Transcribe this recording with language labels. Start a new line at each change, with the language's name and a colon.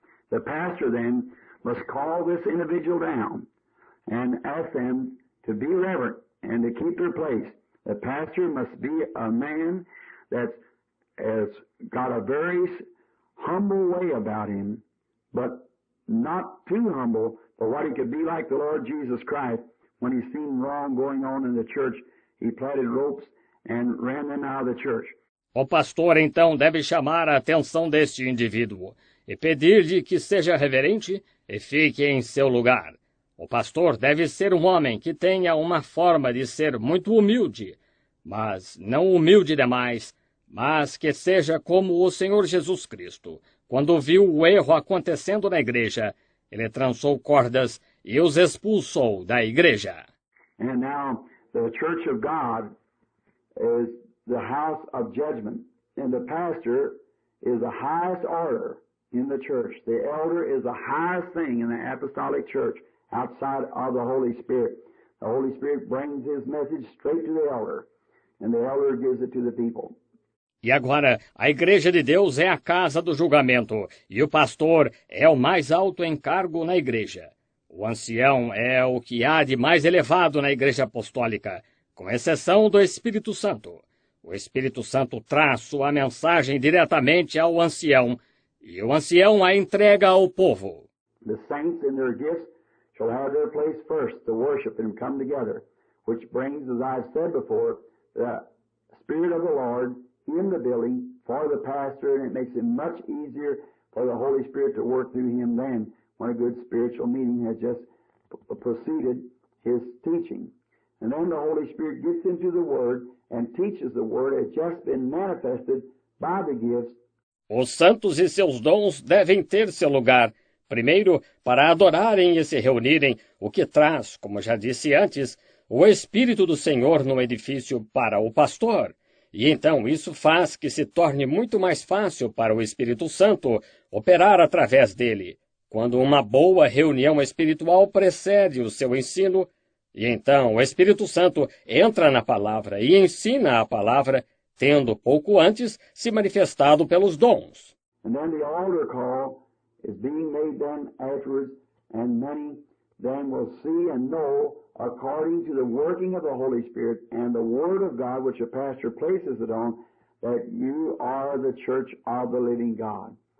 English: The pastor then must call this individual down and ask them to be reverent and to keep their place. The pastor must be a man that has got a very humble way about him, but not too humble for what he could be like the Lord Jesus Christ. When he seen wrong going on in the church, he plaited ropes and ran them out of the church.
Portuguese: O pastor, então, deve chamar a atenção deste indivíduo e pedir-lhe que seja reverente e fique em seu lugar. O pastor deve ser um homem que tenha uma forma de ser muito humilde, mas não humilde demais, mas que seja como o Senhor Jesus Cristo. Quando viu o erro acontecendo na igreja, ele trançou cordas e os expulsou da igreja.
English: And now the church of God is the house of judgment, and the pastor is the highest order in the church. The elder is the highest thing in the apostolic church. Outside of the Holy Spirit. The Holy Spirit brings his message straight to the elder, and the elder gives it to the people.
Portuguese: E agora, a Igreja de Deus é a casa do julgamento, e o pastor é o mais alto encargo na igreja. O ancião é o que há de mais elevado na Igreja Apostólica, com exceção do Espírito Santo. O Espírito Santo traz sua mensagem diretamente ao ancião, e o ancião a entrega ao povo.
English: The saints in their gifts shall have their place first to worship and come together, which brings, as I've said before, the Spirit of the Lord in the building for the pastor, and it makes it much easier for the Holy Spirit to work through him than when a good spiritual meeting has just preceded his teaching. And then the Holy Spirit gets into the Word and teaches the Word as just been manifested by the gifts.
Portuguese: Os santos e seus dons devem ter seu lugar, primeiro, para adorarem e se reunirem, o que traz, como já disse antes, o Espírito do Senhor no edifício para o pastor. E então isso faz que se torne muito mais fácil para o Espírito Santo operar através dele, quando uma boa reunião espiritual precede o seu ensino, e então o Espírito Santo entra na palavra e ensina a palavra, tendo pouco antes se manifestado pelos dons.
English: And then the altar call is being made then afterwards, and many then will see and know according to the working of the Holy Spirit and the Word of God, which a pastor places it on, that you are the church of the living God.